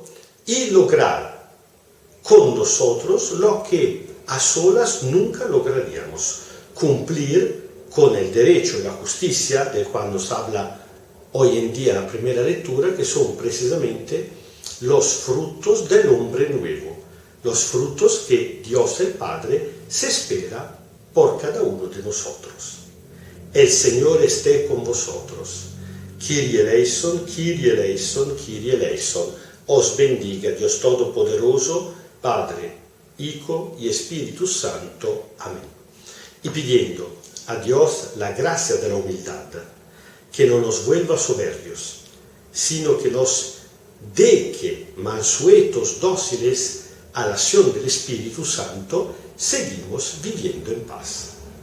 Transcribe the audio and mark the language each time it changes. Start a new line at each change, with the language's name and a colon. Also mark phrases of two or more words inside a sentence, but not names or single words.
Spanish: y lograr con nosotros lo que a solas nunca lograríamos: cumplir con el derecho y la justicia del cual nos habla hoy en día la primera lectura, que son precisamente los frutos del hombre nuevo, los frutos que Dios el Padre se espera por cada uno de nosotros. El Señor esté con vosotros.
Greek: Kyrie eleison, Kyrie eleison, Kyrie eleison.
Spanish: Os bendiga Dios Todopoderoso, Padre, Hijo y Espíritu Santo. Amén. Y pidiendo a Dios la gracia de la humildad, que no nos vuelva soberbios, sino que nos deje mansuetos, dóciles a la acción del Espíritu Santo, seguimos viviendo en paz.